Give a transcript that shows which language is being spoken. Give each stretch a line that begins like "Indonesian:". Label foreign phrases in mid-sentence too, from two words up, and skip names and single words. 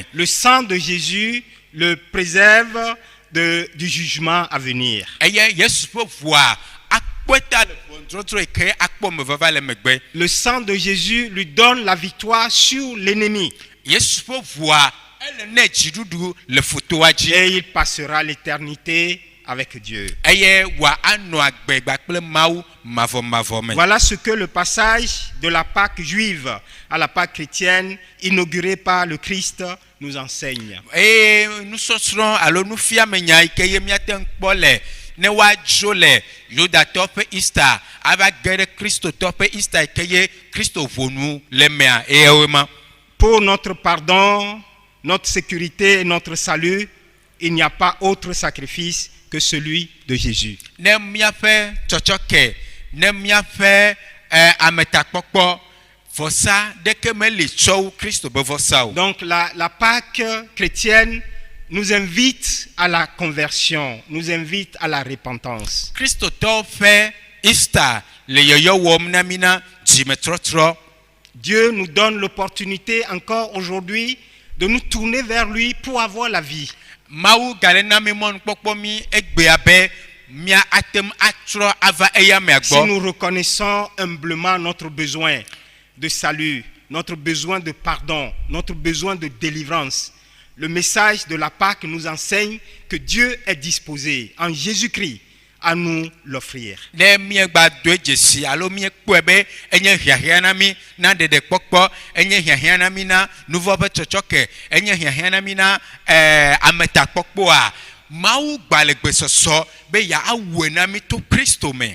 French: Le sang de Jésus le préserve du jugement à venir.
Ewe: Eye Yesu ƒe ʋua akpɔe ta le ʋɔnudɔdrɔ̃ yi ke akpɔ me vava le megbe.
French: Le sang de Jésus lui donne la victoire sur l'ennemi.
Ewe: Yesu ƒe ʋua ele ne dziɖuɖu le fotoa dzi
French: et il passera l'éternité avec Dieu.
Ewe: eye wòanɔ agbe kpakple Mawu mavɔmavɔ me.
French: Voilà ce que le passage de la Pâque juive à la Pâque chrétienne, inaugurée par le Christ, nous enseigne.
Ewe: Eye nusɔsrɔ̃ alo nufiamenya yi ke ye míate ŋu kpɔ le ne woadzo le Yudatɔ ƒe Easter ava ge ɖe Kristotɔ ƒe Easter yi ke ye Kristo ʋonu le mea eyawo ma.
French: Pour notre pardon, notre sécurité et notre salut, il n'y a pas autre sacrifice que celui de Jésus.
Ewe: Ne míaƒe tsɔtsɔke, ne míaƒe ametakpɔkpɔ, vɔsa ɖeke meli tsɔ wu Kristo be vɔsa o.
French: Donc la Pâque chrétienne nous invite à la conversion, nous invite à la repentance.
Ewe: Kristotɔ ƒe Easter le yɔyɔ wɔm na mi na dzimetrɔtrɔ.
French: Dieu nous donne l'opportunité encore aujourd'hui de nous tourner vers lui pour avoir la vie.
Ewe: Mawu gale na mi mɔnukpɔkpɔ mi egbea be mia atem atrɔ ava eya mea
French: Si
Ewe: gbɔ.
French: nous reconnaissons humblement notre besoin de salut, notre besoin de pardon, notre besoin de délivrance, le message de la Pâque nous enseigne que Dieu est disposé en Jésus-Christ à nous l'offrir.
Ewe: Ne miegba do dzesi alo miekpɔe be enye hiahiã na mi na ɖeɖekpɔkpɔ, enye hiahiã na mi na nuvɔ ƒe tsɔtsɔke, enye hiahiã na mi na ametakpɔkpɔa, Mawu gba le gbesɔsɔ be yeawɔe na mi to Kristo me.